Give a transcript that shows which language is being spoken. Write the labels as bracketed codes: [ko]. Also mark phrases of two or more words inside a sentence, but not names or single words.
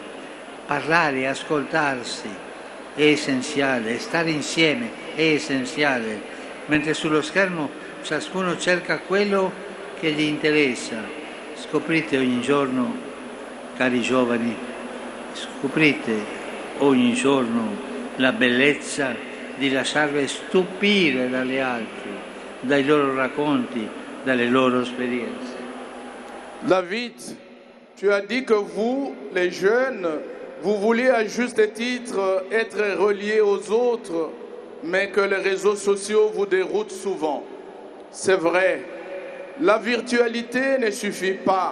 [it] Parlare, ascoltarsi è essenziale, stare insieme è essenziale, mentre sullo schermo ciascuno cerca quello che gli interessa. Scoprite ogni giorno, cari giovani, scoprite ogni giorno la bellezza di lasciarvi stupire dagli altri, dai loro racconti, dalle loro esperienze. [fr] David, tu as dit que vous, les jeunes, vous voulez à juste titre être relié aux autres, mais que les réseaux sociaux vous déroutent souvent. C'est vrai, la virtualité ne suffit pas.